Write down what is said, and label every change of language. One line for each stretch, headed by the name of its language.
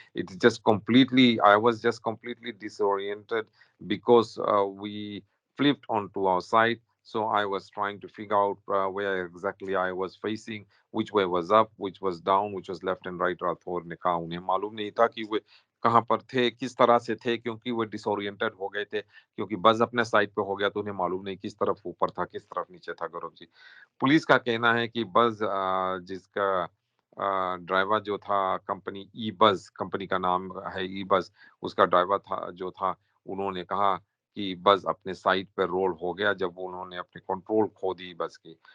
English: It just completely I was just completely disoriented because we flipped onto our side. So I was trying to figure out where exactly I was facing, which way was up, which was down, which was left and right.
Hindi: Rathore ने कहा उन्हें मालूम नहीं था कि वे कहाँ पर थे, किस तरह से थे, क्योंकि वो डिसोरिएंटेड हो गए थे, क्योंकि बस अपने साइड पे हो गया तो उन्हें मालूम नहीं किस तरफ ऊपर था, किस तरफ नीचे था गौरव जी। पुलिस का कहना है कि बस जिसका ड्राइवर जो था, कंपनी ई बस कंपनी का नाम है ई बस, उसका ड्राइवर था जो था, उन्होंने कहा कि बस अपने साइड पे रोल हो गया जब उन्होंने अपनी कंट्रोल खो दी बस की।